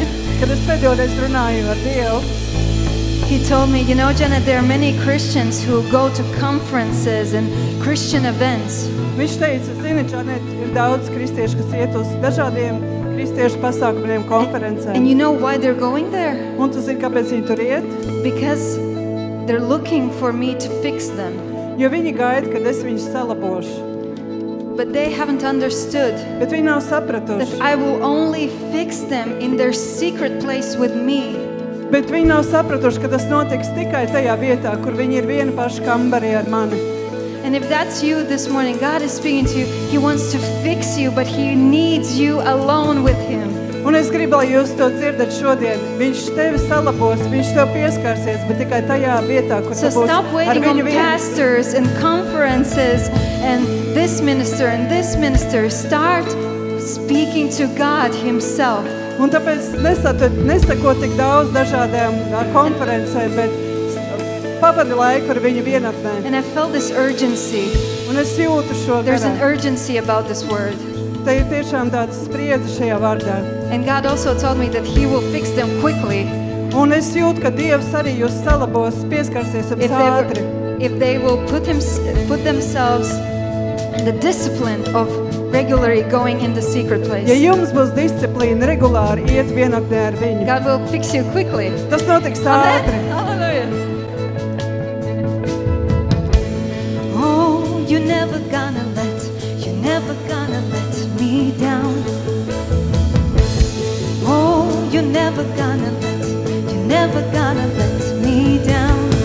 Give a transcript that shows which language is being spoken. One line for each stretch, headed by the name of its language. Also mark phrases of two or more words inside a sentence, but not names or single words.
Latvian: Kad es pēdējoreiz runāju ar Dievu,
English: He told me, you know, Janet, there are many Christians who go to conferences and Christian events.
Latvian: viņš teica, zini, Janet, ir daudz kristiešu, kas iet uz dažādiem kristiešu pasākumiem, konferencēm.
English: And you know why they're going there?
Latvian: Un tu zini, kāpēc viņi tur iet?
English: Because they're looking for me to fix them.
Latvian: Jo viņi gaida, kad es viņus salabošu.
English: But they haven't understood
Latvian: Bet viņi nav
English: that
Latvian: sapratuši.
English: I will only fix them in their secret place with me.
Latvian: Bet viņi nav sapratuši, ka tas notiks tikai tajā vietā, kur viņi ir viena paša kambarī ar mani.
English: And if that's you this morning, God is speaking to you. He wants to fix you, but He needs you alone with Him.
Latvian: Un es gribu, lai jūs to dzirdat šodien. Viņš tevi salabos, viņš tev pieskarsies, bet tikai tajā vietā, kur
English: So
Latvian: tu būsi
English: stop
Latvian: ar
English: waiting on
Latvian: viņu viens.
English: pastors and conferences and this minister and this minister. Start speaking to God Himself.
Latvian: Un tāpēc nesako tik daudz dažādām konferencēm, bet pavadi laiku ar viņu vienatnē.
English: And I felt this urgency.
Latvian: Un es jūtu šo
English: There's an
Latvian: garā.
English: urgency about this word.
Latvian: Te ir tiešām tāds spriedze šajā vārdā.
English: And God also told me that He will fix them quickly
Latvian: Un es jūtu, ka Dievs arī jūs salabos, pieskarsies jums ātri.
English: if they will put themselves in the discipline of regularly going in the secret
Latvian: Ja
English: place.
Latvian: jums būs disciplīna regulāri iet vienatnē ar viņu,
English: God will fix you quickly.
Latvian: tas notiks
English: Amen.
Latvian: ātri.
English: Hallelujah. Oh, you're never gonna let me down. Oh, you're never gonna let me down.